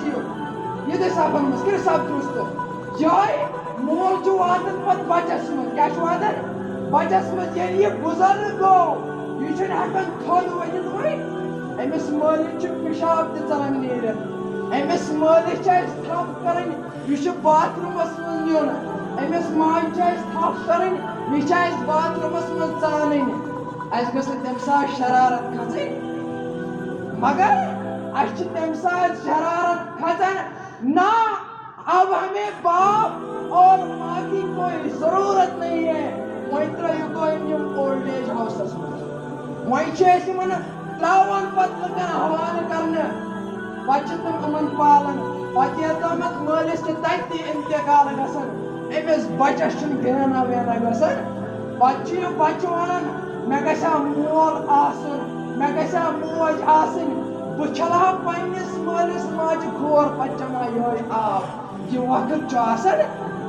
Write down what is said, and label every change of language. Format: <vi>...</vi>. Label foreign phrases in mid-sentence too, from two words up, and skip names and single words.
<ks>یِیِو یِتھُے صفن منٛز کٔرِو صف درست یِہوے مول چھُ واتان پتہٕ بچس منٛز کیاہ چھُ واتان بچس منٛز ییٚلہِ یہِ بُزرگ گوٚو یہِ چھُنہٕ ہٮ۪کان تھوٚد ؤتھِتھ وۄنۍ أمِس مٲلِس چھُ پِشاب تہِ ژلان نیٖرِتھ أمِس مٲلِس چھِ اَسہِ تھپھ کرٕنۍ یہِ چھُ باتھ روٗمس منٛز نیُن أمِس ماجہِ چھِ اَسہِ تھپھ کرٕنۍ یہِ چھِ اَسہِ باتھ روٗمس منٛز ژانٕنۍ اَسہِ گٔژھ نہٕ تَمہِ ساتہٕ شرارت کھژٕنۍ مگر اَسہِ چھِ تَمہِ ساتہٕ شرارت کھژان</ks> <ur>نہ اب ہمیں باپ اور ماں کی کوئی ضرورت نہیں ہے</ur> <ks>وۄنۍ ترٲیِو تُہۍ یِم</ks> <en>old age houses</en> <ks>منٛز وۄنۍ چھِ أسۍ یِمن تراوان پتہٕ لُکن حوالہٕ کرنہٕ پتہٕ چھِ تِم یِمن پالان پتہٕ یوٚتامتھ مٲلِس چھِ تتہِ تہِ انتقال گژھان أمِس بچس چھُنہٕ گینا وینا گژھان پتہٕ چھُ یہِ بچہِ ونان مےٚ گژھِ ہا مول آسُن مےٚ گژھِ ہا موج آسٕنۍ بہٕ چھلہٕ ہا پننِس مٲلِس ماجہِ کھور پتہٕ چٮ۪مہٕ ہا یِہوے آب یہِ وقت چھُ آسان</ks>